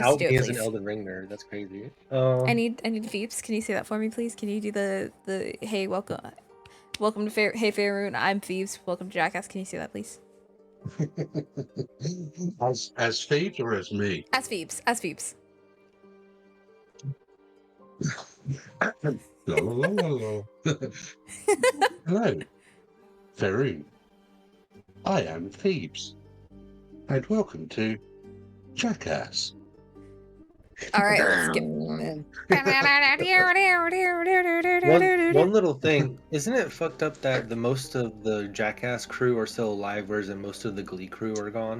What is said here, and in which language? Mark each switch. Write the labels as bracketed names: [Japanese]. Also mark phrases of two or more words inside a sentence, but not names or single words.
[English] out to do me it, as an please. Elden Ring nerd. That's crazy. I need Phoebes. Can you say that for me, please? Can you do the hey, welcome to hey Faerun. I'm Phoebes. Welcome to Jackass. Can you say that, please? As Phoebes or as me? As Phoebes. As Phoebes. La, la, la, la. Hello, Faerun. I am Phoebes, and welcome to Jackass. All right, let's get. One little thing, isn't it fucked up that the most of the Jackass crew are still alive, whereas most of the Glee crew are gone?